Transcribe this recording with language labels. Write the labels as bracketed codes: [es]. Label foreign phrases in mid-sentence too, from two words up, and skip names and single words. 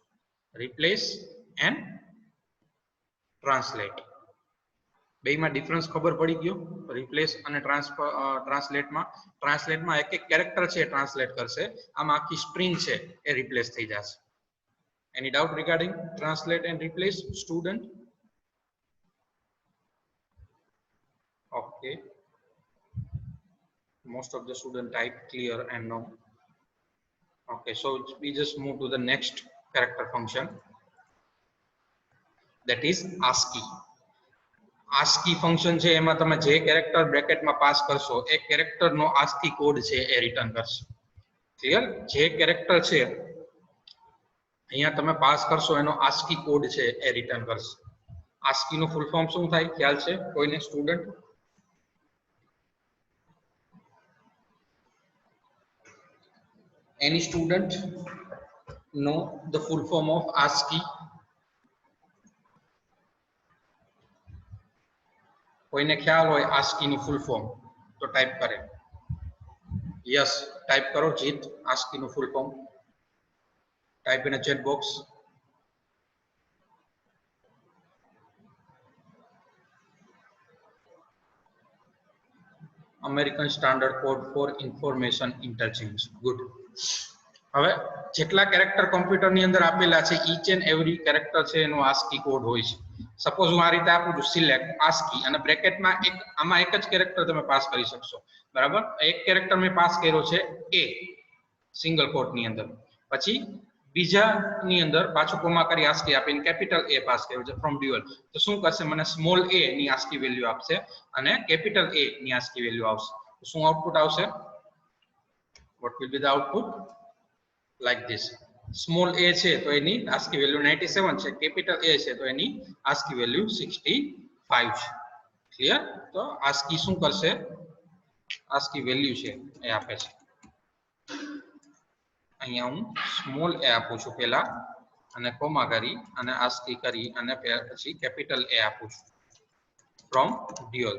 [en] replace and translate [gu] બેયમાં ડિફરન્સ ખબર પડી ગયો? રિપ્લેસ અને ટ્રાન્સલેટમાં એક કેરેક્ટર છે ટ્રાન્સલેટ કરશે, આમાં આખી સ્ટ્રિંગ છે એ રિપ્લેસ થઈ જશે. [en] Any doubt regarding translate and replace student? Okay, most of the student type clear and no. Okay, so we just move to the next character function, that is ASCII. [gu] ASCII function છે એમાં તમે જે કેરેક્ટર બ્રેકેટમાં પાસ કરશો એ કેરેક્ટરનો ASCII કોડ છે એ રિટર્ન કરશે. ક્લિયર? જે કેરેક્ટર છે અહીંયા તમે પાસ કરશો એનો ASCII કોડ છે એ રિટર્ન કરશે. ASCII નું [en] full form [gu] શું થાય? ખ્યાલ છે કોઈને સ્ટુડન્ટ? [en] Any student know the full form of ASCII? [gu] કોઈને ખ્યાલ હોય ASCII નું [en] full form [gu] તો ટાઈપ કરે. યસ, ટાઈપ કરો જીત, ASCII નું [en] full form. type in a chat box. American Standard Code for Information Interchange. Good. [gu] હવે જેટલા કેરેક્ટર કોમ્પ્યુટર ની અંદર આપેલા છે [en] each and every character [gu] છે એનો ASCII કોડ હોય છે. સપોઝ હું આ રીતે આપું છું સિલેક્ટ ASCII અને બ્રેકેટમાં આમાં એક જ કેરેક્ટર તમે પાસ કરી શકશો, બરાબર. એક કેરેક્ટર મેં પાસ કર્યો છે એ [en] single quote [gu] ની અંદર, પછી બીજા ની અંદર પાછું કોમા કરી ASCII આપીને કેપિટલ A પાસ કર્યો છે [en] from dual, [gu] તો શું કરશે? મને સ્મોલ a ની ASCII વેલ્યુ આપશે અને કેપિટલ A ની ASCII વેલ્યુ આવશે. તો શું આઉટપુટ આવશે? [en] what will be the output? like this. [gu] સ્મોલ a છે તો એની ASCII વેલ્યુ 97 છે, કેપિટલ A છે તો એની ASCII વેલ્યુ 65 છે. ક્લિયર? તો ASCII શું કરશે? ASCII વેલ્યુ છે એ આપે છે. અહીંયા હું સ્મોલ a આપું છું પહેલા અને કોમા કરી અને ASCII કરી અને પછી કેપિટલ A આપું છું [en] from dual.